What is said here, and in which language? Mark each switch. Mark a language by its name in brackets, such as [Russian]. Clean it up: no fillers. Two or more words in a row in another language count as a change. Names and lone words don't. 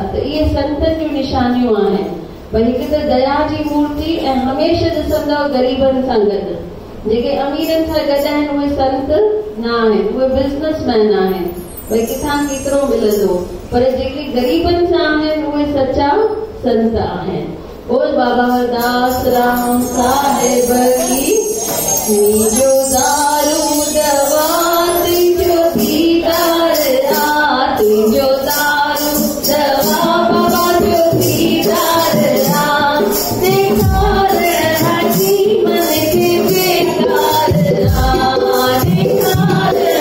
[Sindhi] त इहे संतनि जूं निशानियूं आहिनि। भई हिकु त दया जी मूर्ति ऐं हमेशह ॾिसंदव ग़रीबनि सां गॾु। जेके अमीरनि सां गॾु आहिनि उहे संत न आहिनि, उहे बिज़नेसमैन आहिनि। भई किथां केतिरो मिलंदो, पर जेके ग़रीबनि सां आहिनि उहे सचा संत आहिनि। बोल बाबा वरदास राम साहिब की जो दारू दवा तुझो दीदार आ, तुझो दारू दवा बाबा जो दीदार आ, दिखार हसी मन के बेकार आ, दिखार